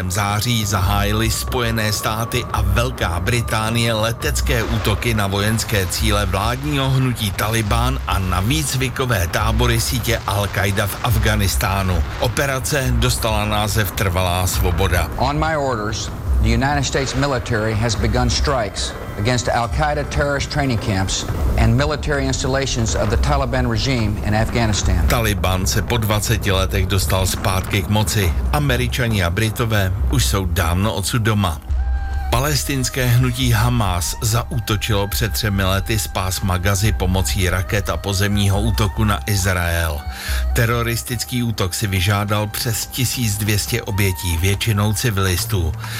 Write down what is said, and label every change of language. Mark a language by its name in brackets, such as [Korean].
[Czech] září, zahájily Spojené státy a Velká Británie letecké útoky na vojenské cíle vládního hnutí Talibán a na výcvikové tábory sítě Al-Kaida v Afghánistánu. Operace dostala název Trvalá svoboda. [English] On my orders, the United States military has begun strikes against Al-Qaeda terrorist training camps and military installations of the Taliban regime in Afghanistan. [Czech] Taliban se po 20 letech dostal zpátky k moci. Američani a Britové už jsou dávno odsud doma. Palestinské hnutí Hamas zaútočilo před 3 lety z pásma Gazy pomocí raket a pozemního útoku na Izrael. Teroristický útok si vyžádal přes 1200 obětí, většinou civilistů.